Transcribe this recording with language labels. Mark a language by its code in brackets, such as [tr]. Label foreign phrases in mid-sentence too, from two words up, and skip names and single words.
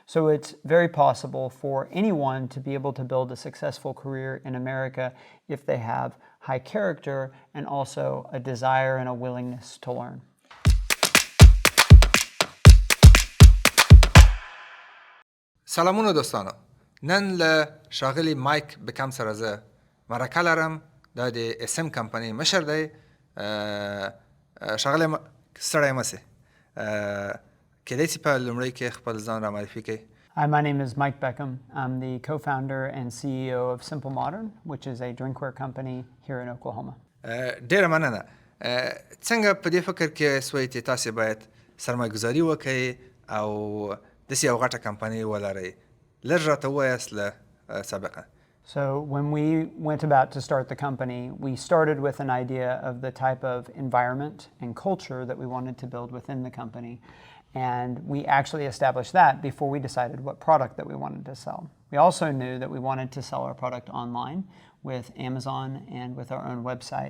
[en] So it's very possible for anyone to be able to build a successful career in America if they have high character and also a desire and a willingness to learn. [ps] سلامونه دوستانو. نن له ښاغلي مایک بکم سره زه مرکه لرم. دا د اسم کمپنۍ مشر دی. ښاغلی ستړی مه سې. کیدای شي په لومړی کې خپل ځان را معرفي کړئ. [en] Hi, my name is Mike Beckham. I'm the co-founder and CEO of Simple Modern, which is a drinkware company here in Oklahoma. [ps] ډېره مننه. څنګه په دې فکر کې سوئ چې تاسې باید سرمایه‌ګذاري وکړئ او داسې یو غټه کمپنۍ ولرئ؟ لږ راته ووایاست له سابقه. [en] So when we went about to start the company, we started with an idea of the type of environment and culture that we wanted to build within the company. And we actually established that before we decided what product that we wanted to sell. We also knew that we wanted to sell our product online with Amazon and with our own website.